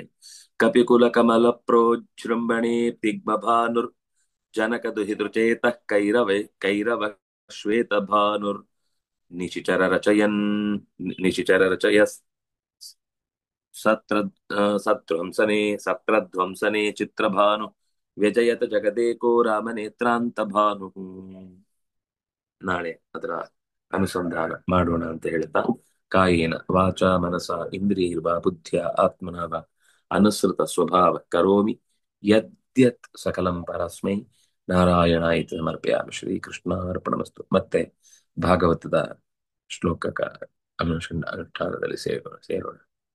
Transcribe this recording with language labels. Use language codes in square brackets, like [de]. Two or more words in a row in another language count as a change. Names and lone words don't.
[sa] ಕಪಿಕುಲ ಕಮಲ ಪ್ರೋಜೃಂಭಣೆ ದಿಗ್ಮಭಾನುರ್ ಜನಕ ದುಹಿತೃಚೇತ ಕೈರವ ಶ್ವೇತ ಭಾನುರ್ ನಿಶಿಚರ ರಚಯಸ್ ಸತ್ರಧ್ವಂಸನೆ ಚಿತ್ರಭಾನು ವ್ಯಜಯತ ಜಗದೇಕೋ ರಾಮನೇತ್ರಾಂತ ಭಾನು. [kn] ನಾಳೆ ಅದರ ಅನುಸಂಧಾನ ಮಾಡೋಣ ಅಂತ ಹೇಳ್ತಾ, [sa] ಕಾಯೇನ ವಾಚ ಮನಸ ಇಂದ್ರಿಯರ್ವಾ ಬುದ್ಧಿಯ ಆತ್ಮನ ವಾ ಅನುಸೃತ ಸ್ವಭಾವ ಕರೋಮಿ ಯದ್ಯತ್ ಸಕಲಂ ಪರಸ್ಮೈ ನಾರಾಯಣಾಯಿತಿ ಸಮರ್ಪಯಾಮಿ. ಶ್ರೀಕೃಷ್ಣಾರ್ಪಣಮಸ್ತು. [kn] ಮತ್ತೆ ಭಾಗವತದ ಶ್ಲೋಕಕ ಅನುಷ್ಠಾನದಲ್ಲಿ ಸೇರೋಣ.